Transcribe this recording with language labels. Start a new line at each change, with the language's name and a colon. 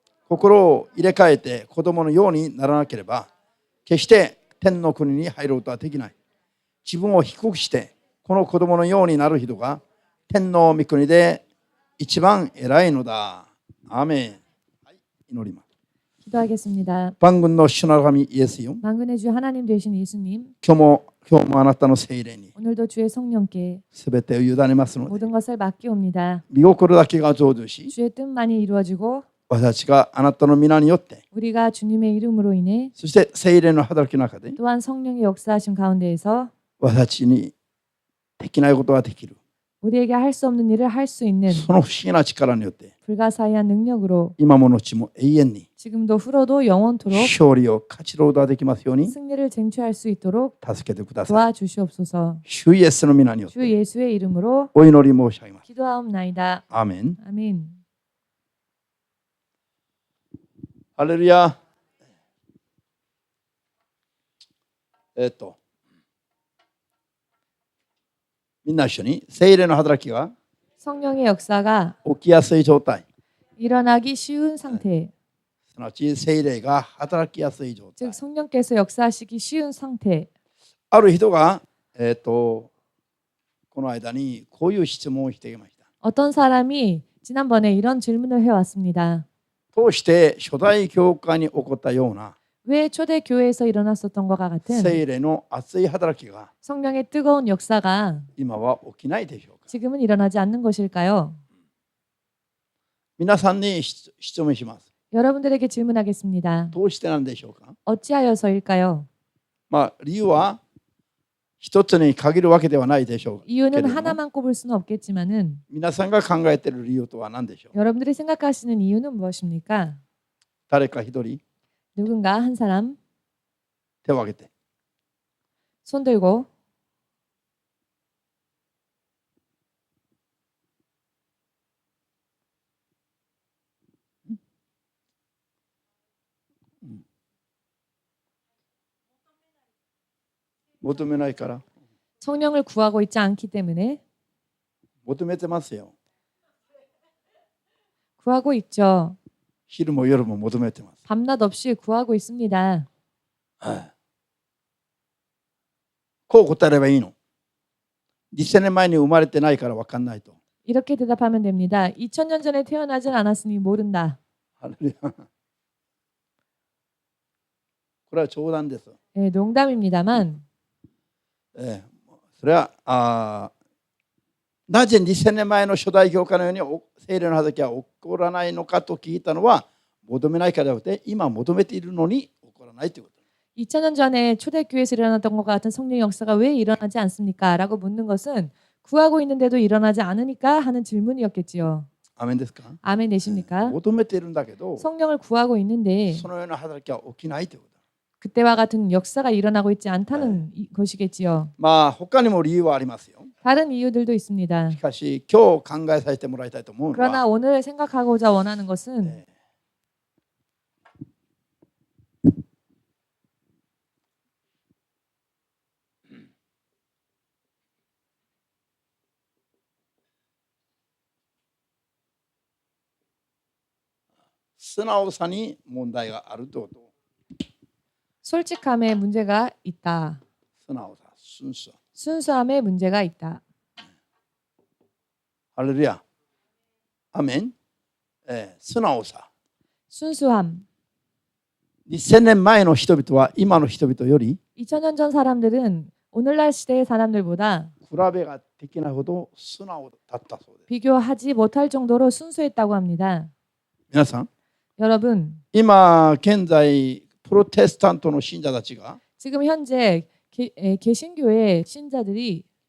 Japanese: 心を入れ替えて子供のようにならなければ、決して天の国に入ることはできない。自分を低くしてこの子供のようになる人が天の御国で一番偉いのだ。アーメン。はい、祈ります。
Korean: 기도하겠습니다. 방군의 주 하나님 예수님, 만군의 주 하나님 되신 예수님,
Japanese: 今日もあなたの聖霊に
Korean: 오늘도 주의 성령께
Japanese: すべてを委ねますので、
Korean: 모든 것을 맡기옵니다.
Japanese: 御心だけが成就し、
Korean: 주의 뜻만이 이루어지고
Japanese: 私たちがあなたの皆によって、
Korean: 우리가 주님의 이름으로 인해
Japanese: そして聖霊の働きの中で
Korean: 또한 성령의 역사하심 가운데에서
Japanese: 私たちにできないことができる、
Korean: 우리에게 할 수 없는 일을 할 수 있는
Japanese: その不思議な力によって、
Korean: 불가사의한 능력으로
Japanese: 今も後も永遠に
Korean: 지금도 후로도 영원토록
Japanese: 勝利を勝ち取ることができますように
Korean: 승리를 쟁취할 수 있도록
Japanese: 助けてください。
Korean: 도와주시옵소서.
Japanese: 主イエスの皆によっ
Korean: 주
Japanese: て
Korean: 예수의 이름으로
Japanese: お祈り申し上げます。
Korean: 기도하옵나이다.
Japanese: アーメン。
Korean: 아멘.
Japanese: ハレルヤ。みんな一緒に、聖霊の働きが
Korean: 성령의 역사가
Japanese: 起きやすい状態、
Korean: 일어나기 쉬운 상태,
Japanese: すなわち聖霊が働きやすい状態。
Korean: 즉 성령께서 역사하시기 쉬운 상태.
Japanese: ある人が、この間にこういう質問をしていました。
Korean: 어떤 사람이 지난번에 이런 질문을 해왔습니다.
Japanese: どうして初代教会に起こったような
Korean: 왜 초대 교회에서 일어났었던 것과 같은
Japanese: 聖霊の熱い働きが
Korean: 성령의 뜨거운 역사가
Japanese: 今は起きないでしょうか。
Korean: 지금은 일어나지 않는 것일까요?
Japanese: 皆さんに質問します。
Korean: 여러분들에게 질문하겠습니다.
Japanese: どうしてなんでしょうか。
Korean: 어찌하여서일까요?
Japanese: 理由は一つに限るわけではないでしょうけれ
Korean: 이유는
Japanese: ども、
Korean: 하나만 꼽을 수는 없겠지만은
Japanese: 皆さんが考えている理由とは何でしょう。
Korean: 여러분들이 생각하시는 이유는 무엇입니까?
Japanese: 誰か一人
Korean: 누군가 한 사람
Japanese: 手を挙げて。
Korean: 손 들고. 음.
Japanese: 求めないから。
Korean: 성령을 구하고 있지 않기 때문에.
Japanese: 求めてますよ。
Korean: 구하고 있죠.
Japanese: 昼も夜も求めてます。
Korean: 밤낮 없이 구하고 있습니다.
Japanese: こう答えればいいの。 2000年前に生まれてないから分かんないと。
Korean: 이렇게 대답하면 됩니다. 2000년 전에 태어나진 않았으니 모른다.
Japanese: ハレルヤ。これは冗談です。
Korean: 네, 농담입니다만
Japanese: それはなぜ2000年前の初代教会のように聖霊の働きは起こらないのかと聞いたのは求めないからじゃなくて今求めているのに起こらないということ。
Korean: 2000년 전에 초대교회에서 일어났던 것과 같은 성령 역사가 왜 일어나지 않습니까? 라고 묻는 것은 구하고 있는데도 일어나지 않으니까 하는 질문이었겠지요.
Japanese: アメンですか。
Korean: 아멘 되십니까?
Japanese: 求めているんだけど
Korean: 성령을 구하고 있는데
Japanese: そのような働きは起きないということ。
Korean: 그때와 같은 역사가 일어나고 있지 않다는 것이겠지요.
Japanese: 他にも理由はありますよ。
Korean: 다른 이유들도 있습니다.
Japanese: しかし今日考えさせてもらいたいと思うの
Korean: 그러나
Japanese: は
Korean: 오늘 생각하고자 원하는 것은
Japanese: 素直さに問題があるということ。
Korean: 솔직함에 문제가 있다.
Japanese: 素直さ、순수。
Korean: 순수함에 문제가 있다.
Japanese: ハレルヤ。アメン。素直さ。
Korean: 순수함.
Japanese: 2000年前の人々は今の人々より
Korean: 2000년 전 사람들은 오늘날 시대의 사람들보다
Japanese: 比べができないほど素直だったそうです。
Korean: 비교하지 못할 정도로 순수했다고 합니다.
Japanese: 皆さん、
Korean: 여러분,
Japanese: 今現在プロテスタントの信者たちが
Korean: 지금 현재 개신교의 신자들이